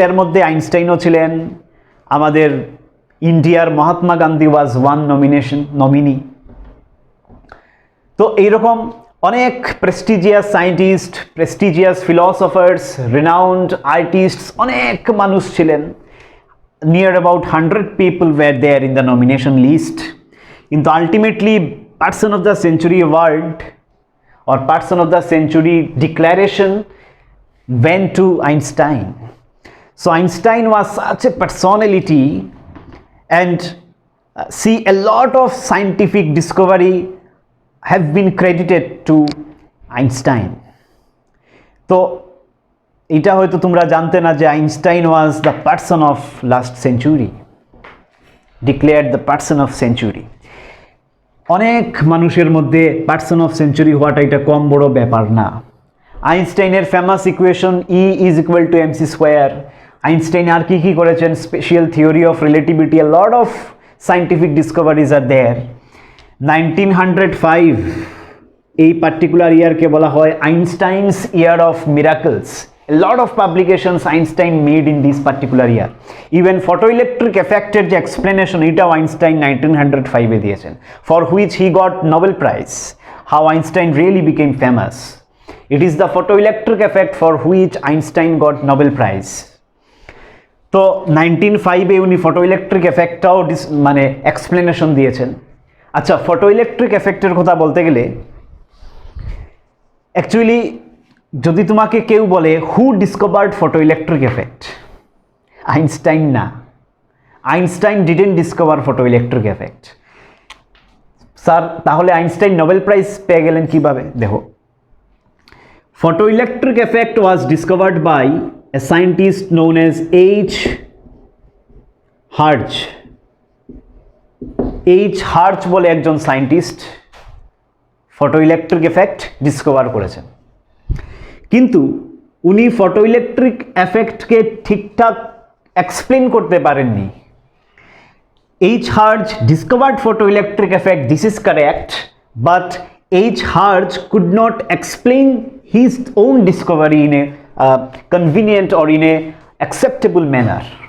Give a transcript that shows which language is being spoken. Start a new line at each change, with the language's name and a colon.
Bangla: এর মধ্যে আইনস্টাইনও ছিলেন, আমাদের ইন্ডিয়ার Mahatma Gandhi
English: Was one nominee.
Bangla: তো এইরকম অনেক prestigious scientist, prestigious philosophers, renowned artists, অনেক মানুষ ছিলেন।
English: Near about 100 people were there in the nomination list. কিন্তু ultimately person of the century award or person of the century declaration went to Einstein. So Einstein was such a personality, and see, a lot of scientific discovery have been credited to Einstein.
Bangla: তো এটা হয়তো তোমরা জানতে না যে
English: Einstein was the person of last century, declared the person of century.
Bangla: অনেক মানুষের মধ্যে পার্সন অফ সেঞ্চুরি হওয়াটা এটা কম বড় ব্যাপার না। আইনস্টাইনের famous equation E is equal to mc square. Einstein আর কি কি করেছেন,
English: Special theory of relativity, a lot of scientific discoveries are there.
Bangla: 1905 এই পার্টিকুলার ইয়ারকে বলা হয় আইনস্টাইনস year of miracles.
English: A lot of publications Einstein made in this particular year. Even photoelectric effected যে explanation,
Bangla: এটাও Einstein 1905 এ দিয়েছেন,
English: for which he got Nobel Prize. How Einstein really became famous. It is the photoelectric effect for which Einstein got Nobel Prize.
Bangla: তো 1905 উনি photoelectric এফেক্টটাও মানে explanation দিয়েছেন। আচ্ছা, photoelectric এফেক্টের কথা বলতে গেলে অ্যাকচুয়ালি যদি তোমাকে কেউ বলে
English: who discovered photoelectric effect,
Bangla: আইনস্টাইন না।
English: Einstein didn't discover photoelectric effect.
Bangla: Sir তাহলে আইনস্টাইন নোবেল প্রাইজ পেয়ে গেলেন কিভাবে?
English: দেখো, photoelectric effect was discovered by a scientist known as H. Hertz. H.
Bangla: Hertz বলে একজন সায়েন্টিস্ট ফটোইলেকট্রিক এফেক্ট ডিসকভার করেছেন, কিন্তু উনি ফটোইলেকট্রিক এফেক্টকে ঠিকঠাক এক্সপ্লেন করতে পারেননি।
English: H. Hertz discovered photoelectric effect, this is correct, but H. Hertz could not explain his own discovery in a convenient or in a acceptable manner.